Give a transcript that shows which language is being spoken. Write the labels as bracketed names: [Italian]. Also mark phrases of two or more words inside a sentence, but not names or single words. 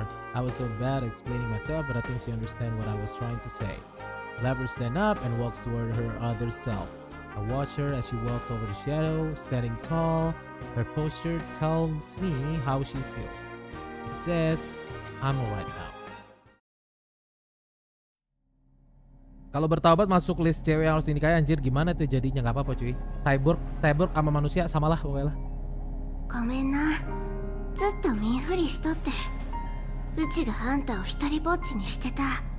[English] I was so bad at explaining myself, but I think she understands what I was trying to say. Labrys stands up and walks toward her other self. I watch her as she walks over the shadow, standing tall. Her posture tells me how she feels. It says, I'm alright now. [Indonesian] Kalau bertaubat masuk list cewek yang harus dinikahi, anjir gimana tuh jadinya? Nggak apa-apa cuy. Cyborg sama manusia samalah pokoknya lah. [Japanese] ごめんな。ずっと見ふりしとって。うちがあんたを一人ぼっちにしてた。